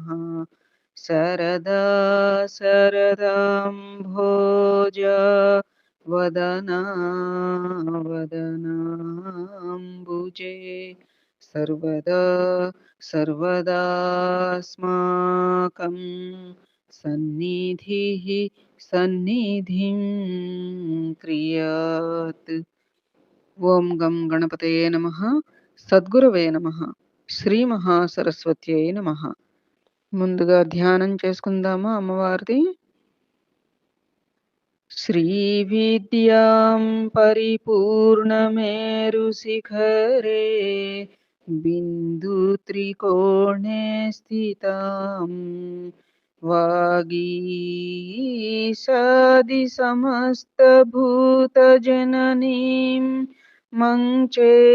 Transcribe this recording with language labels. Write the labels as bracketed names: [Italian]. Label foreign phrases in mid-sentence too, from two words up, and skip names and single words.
[Sanskrit] शरदा शरदाम्भोज वदना वदनाम्बुजे सर्वदा सर्वदास्माकं सन्निधिः सन्निधिं क्रियात्। ॐ गं गणपतये नमः। सद्गुरवे नमः. श्री महासरस्वत्यै नमः. [Telugu] ముందుగా ధ్యానం చేసుకుందామా అమ్మవారిది. [Sanskrit] श्री विद्यां परिपूर्णमेरु शिखरे बिन्दु त्रिकोणे स्थितां वागीशादि समस्त भूत जननीं मंचे